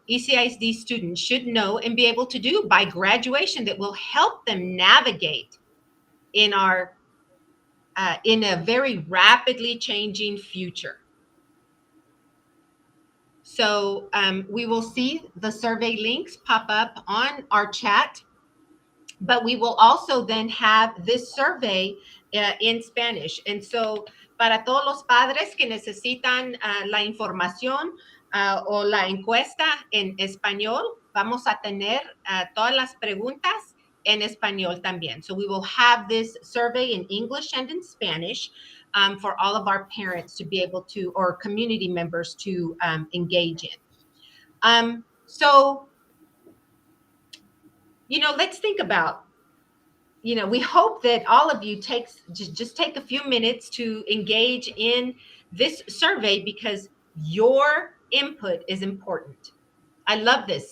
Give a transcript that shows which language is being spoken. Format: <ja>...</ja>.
<en>ECISD students should know and be able to do by graduation that will help them navigate in a very rapidly changing future. So we will see the survey links pop up on our chat, but we will also then have this survey in Spanish.</en> <es>And so para todos los padres que necesitan la información o la encuesta en español, vamos a tener todas las preguntas en español también.</es> <en>So we will have this survey in English and in Spanish for all of our parents to be able to, or community members to engage in. So, let's think about, we hope that all of you just take a few minutes to engage in this survey because your input is important. I love this.</en>